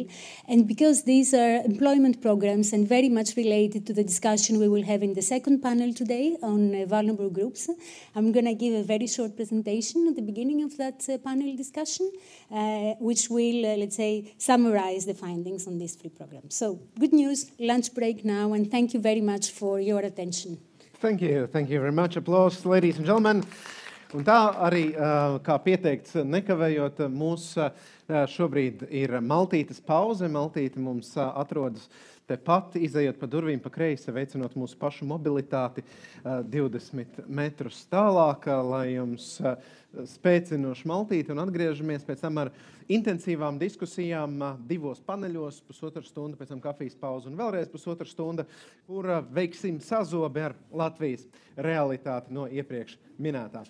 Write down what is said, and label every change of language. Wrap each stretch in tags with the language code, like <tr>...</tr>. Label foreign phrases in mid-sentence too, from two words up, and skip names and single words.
<en>And because these are employment programs and very much related to the discussion we will have in the second panel today on vulnerable groups, I'm going to give a very short presentation at the beginning of that panel discussion, which will, let's say, summarize the findings on these 3 programs. So good news, lunch break now, and thank you very much for your attention. Thank you very much. Applause, ladies and gentlemen.</en> <lv>Un tā arī, kā pieteikts, nekavējot, mūs šobrīd ir maltītes pauze. Maltīte mums atrodas tepat, izejot pa durvīm pa kreisi, veicinot mūsu pašu mobilitāti 20 metrus tālāk, lai jums spēcinoši maltīti, un atgriežamies pēc tam ar intensīvām diskusijām 2 paneļos, 1,5 stunda, pēc tam kafijas pauze un vēlreiz 1,5 stunda, kur veiksim sazobi ar Latvijas realitāti no iepriekš minētā.</lv>